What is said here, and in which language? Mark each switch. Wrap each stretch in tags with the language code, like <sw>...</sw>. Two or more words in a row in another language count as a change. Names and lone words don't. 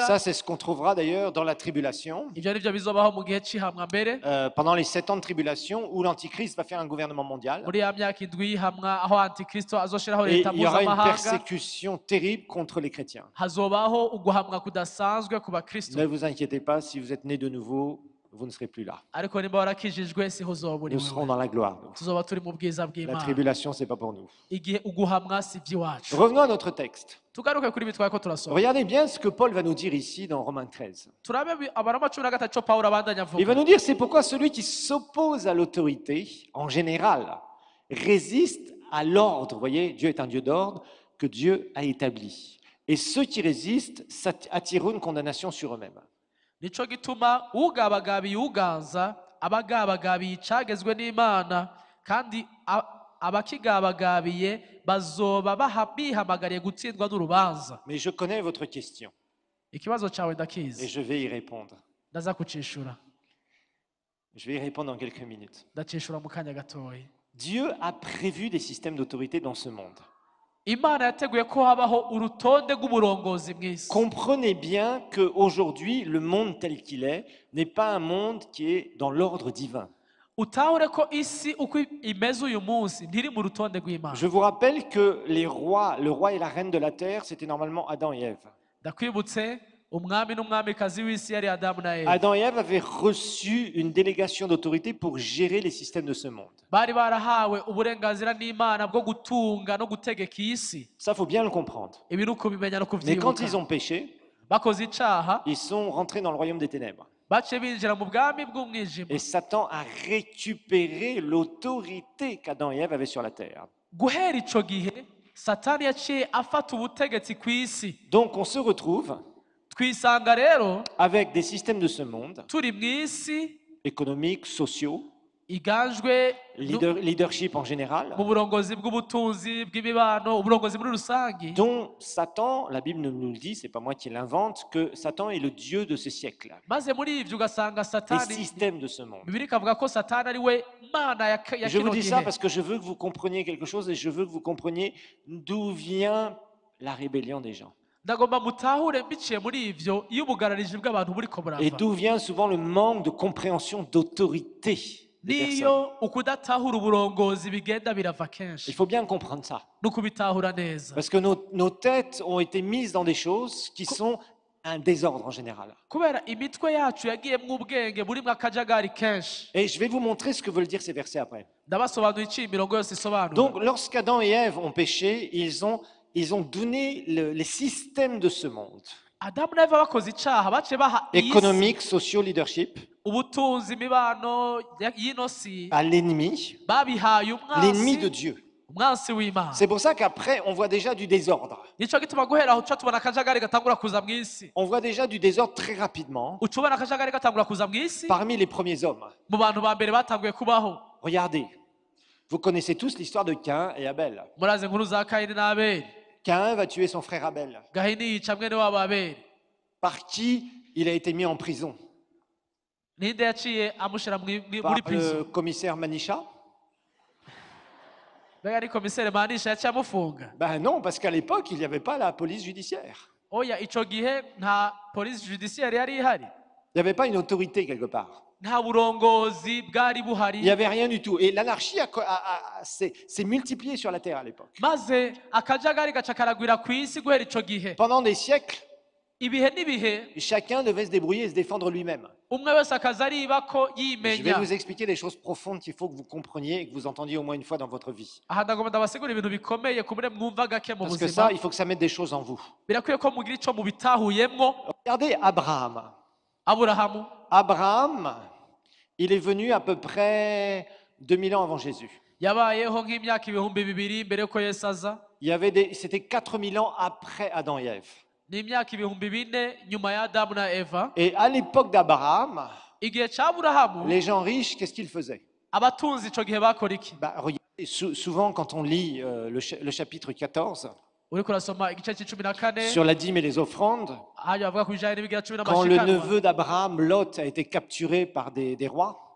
<fr>Ça, c'est ce qu'on trouvera d'ailleurs dans la tribulation.</fr> <rn>ivyo nivyo bizobaho mu gihe c'ihamwa mbere</rn> <fr>Pendant les 7 ans de tribulation où l'Antichrist va faire un gouvernement mondial.</fr> <rn>muri ya myaka indwi y'ihamwa aho antikristo azoshiraho</rn> <fr>Et</fr> <rn>leta</rn> <fr>il y aura une</fr> <rn>mpuzamahanga</rn> <fr>persécution terrible contre les chrétiens.</fr> <rn>hazobaho uguhamwa kudasanzwe ku bakristo</rn> <fr>Ne vous inquiétez pas, si vous êtes nés de nouveau, vous ne serez plus là.</fr> <rn>ariko nimba warakijijwe siho uzoba uri</rn> <fr>Nous serons</fr> <rn>wewe</rn> <fr>dans la gloire. nous.</fr> <rn>tuzoba turi mu bwiza</rn> <fr>La</fr> <rn>bw'imana</rn> <fr>tribulation, c'est pas pour nous.</fr> <rn>igihe uguhamwa si iby'iwacu</rn> <fr>Revenons à notre texte.</fr> <rn>tugaruke kuri ibi twariko turasoma</rn> <fr>Regardez bien ce que Paul va nous dire ici dans Romains 13.</fr> <rn>turabe abaroma cumi na gatatu co pawulo abandanya</rn> <fr>Il va</fr> <rn>avuga</rn> <fr>nous dire, c'est pourquoi celui qui s'oppose à l'autorité, en général, résiste à l'ordre. Vous voyez, Dieu est un Dieu d'ordre que Dieu a établi. Et ceux qui résistent attirent une condamnation sur eux-mêmes.</fr> <rn>nico gituma ugabagabiye uganza abagabagabiye icagezwe n'imana kandi abakigabagabiye bazoba bihamagariye gutsindwa n'urubanza</rn> <fr>Mais je connais votre question</fr> <rn>ikibazo cawe</rn> <fr>et</fr> <rn>ndakizi</rn> <fr>je vais y répondre.</fr> <rn>ndaza kucishura</rn> <fr>Je vais y répondre dans quelques minutes.</fr> <rn>ndacishura mu kanya gatoya</rn> <fr>Dieu a prévu des systèmes d'autorité dans ce monde.</fr> <rn>imana yateguye ko habaho urutonde rw'uburongozi mu isi.</rn> <fr>Comprenez bien qu'aujourd'hui, le monde tel qu'il est n'est pas un monde qui est dans l'ordre divin.</fr> <rn>utahure ko isi uko imeze uyu munsi ntiri mu rutonde rw'imana.</rn> <fr>Je vous rappelle que les rois, le roi et la reine de la terre, c'était normalement Adam et Ève.</fr> <rn>ndakwibutse umwami n'umwamikazi w'isi yari adamu na eva.</rn> <fr>Adam et Ève avaient reçu une délégation d'autorité pour gérer les systèmes de ce monde.</fr> <rn>bari barahawe uburenganzira n'imana bwo gutunga no gutegeka isi.</rn> <fr>Ça, faut bien le comprendre.</fr> <rn>ibi ni ukubimenya no</rn> <fr>Mais quand</fr> <rn>kuvyibuka.</rn> <fr>ils ont péché,</fr> <rn>bakoze icaha</rn> <fr>ils sont rentrés dans le royaume des ténèbres.</fr> <rn>baciye binjira mu bwami bw'umwijima.</rn> <fr>Et Satan a récupéré l'autorité qu'Adam et Ève avaient sur la terre.</fr> <rn>guhera ico gihe satani yaciye afata ubutegetsi ku isi.</rn> <fr>Donc on se retrouve</fr> <rn>twisanga rero</rn> <fr>avec des systèmes de ce monde,</fr> <rn>turi mu isi</rn> <fr>économiques, sociaux,</fr> <rn>iganjwe</rn> <fr>leadership en général,</fr> <rn>mu burongozi bw'ubutunzi bw'imibano, uburongozi muri rusangi,</rn> <fr>dont Satan, la Bible nous le dit, c'est pas moi qui l'invente, que Satan est le dieu de ce siècle,</fr> <rn>maze muri ivyo ugasanga</rn> <fr>les</fr> <rn>satani,</rn> <fr>systèmes de ce monde.</fr> <rn>bibiri ikavuga ko satani ari we mana ya</rn> <fr>Je vous</fr> <rn>kino</rn> <fr>dis ça</fr> <rn>gihe.</rn> <fr>parce que je veux que vous compreniez quelque chose et je veux que vous compreniez d'où vient la rébellion des gens.</fr> <rn>ndagomba mutahure mbiciye muri ivyo iyo ubugarariji bw'abantu buriko</rn> <fr>Et</fr> <rn>burava,</rn> <fr>d'où vient souvent le manque de compréhension d'autorité des personnes.</fr> <rn>niyo ukudatahura uburongozi bigenda birava</rn> <fr>Il</fr> <rn>kenshi.</rn> <fr>faut bien comprendre ça.</fr> <rn>n'ukubitahura neza,</rn> <fr>Parce que nos têtes ont été mises dans des choses qui sont un désordre en général.</fr> <rn>kubera imitwe yacu yagiyemwo ubwenge burimwo akajagari kenshi.</rn> <fr>Et je vais vous montrer ce que veulent dire ces versets après.</fr> <rn>ndabasobanura iciye imirongo yose isobanura.</rn> <fr>Donc, lorsqu'Adam et Ève ont péché, ils ont donné les systèmes de ce monde,</fr> <rn>adamu na eva bakoze icaha baciye baha iyi si</rn> <fr>économique, socio, leadership,</fr> <rn>ubutunzi, imibano y'ino si,</rn> <fr>à l'ennemi,</fr> <rn>babihaye</rn> <fr>l'ennemi de</fr> <rn>umwansi,</rn> <fr>Dieu.</fr> <rn>umwansi w'imana.</rn> <fr>C'est pour ça qu'après, on voit déjà du désordre.</fr> <rn>nico gituma guhera aho uca tubona akajagari gatangura kuza mu isi.</rn> <fr>On voit déjà du désordre très rapidement</fr> <rn>uca ubona akajagari gatangura kuza mu isi</rn> <fr>parmi les premiers hommes.</fr> <rn>mu bantu ba mbere batanguye kubaho.</rn> <fr>Regardez, vous connaissez tous l'histoire de Caïn et Abel.</fr> <rn>murazi inkuru za kayini n'abeli.</rn> <fr>Caïn va tuer son frère Abel,</fr> <rn>gahini yica mwene wabo abeli.</rn> <fr>par qui il a été mis en prison.</fr> <rn>ninde yaciye amushira muri</rn> <fr>Par le</fr> <rn>prison?</rn> <fr>commissaire Manisha?</fr> <rn>mbega ni komiseri manisha yaciye amufunga?</rn> <fr>Ben non, parce qu'à l'époque, il n'y avait pas la police judiciaire.</fr> <rn>oya, ico gihe nta polisi judiciaire yari ihari,</rn> <fr>Il n'y avait pas une autorité quelque part.</fr> <rn>nta burongozi bwari</rn> <fr>Il n'y</fr> <rn>buhari,</rn> <fr>avait rien du tout. Et l'anarchie s'est multipliée sur la terre à l'époque.</fr> <rn>maze akajagari gaca karagwira ku isi guhera ico gihe.</rn> <fr>Pendant des siècles,</fr> <rn>ibihe n'ibihe</rn> <fr>chacun devait se débrouiller et se défendre lui-même.</fr> <rn>umwe wese akaza ariba ko</rn> <fr>Je vais</fr> <rn>yimenya.</rn> <fr>vous expliquer des choses profondes qu'il faut que vous compreniez et que vous entendiez au moins une fois dans votre vie.</fr> <rn>aha ndagomba ndabasigura ibintu bikomeye kumure mwumva gake mu</rn> <fr>Parce que</fr> <rn>buzima.</rn> <fr>ça, il faut que ça mette des choses en vous.</fr> <rn>birakwiye ko mugira ico mubitahuyemwo.</rn> <fr>Regardez Abraham.</fr> <rn>aburahamu</rn> <fr>Abraham, il est venu à peu près 2000 ans avant Jésus.</fr> <rn>yabayeho nk'imyaka ibihumbi bibiri mbere yuko yesu aza,</rn> <fr>C'était 4000 ans après Adam et Ève.</fr> <rn>n'imyaka ibihumbi bine nyuma ya adamu na eva.</rn> <fr>Et à l'époque d'Abraham,</fr> <rn>igihe ca aburahamu</rn> <fr>les gens riches, qu'est-ce qu'ils faisaient?</fr> <rn>abatunzi ico gihe bakora iki?</rn> <fr>Regardez, souvent quand on lit le chapitre 14</fr> <rn>uriko urasoma igice c'icumi na kane</rn> <fr>sur la dîme et les offrandes,</fr> <rn>hajya bavuga ku bijanye n'ibigira cumi</rn> <fr>quand le</fr> <rn>n'amashikanwa,</rn> <fr>neveu d'Abraham, Lot, a été capturé par des rois,</fr>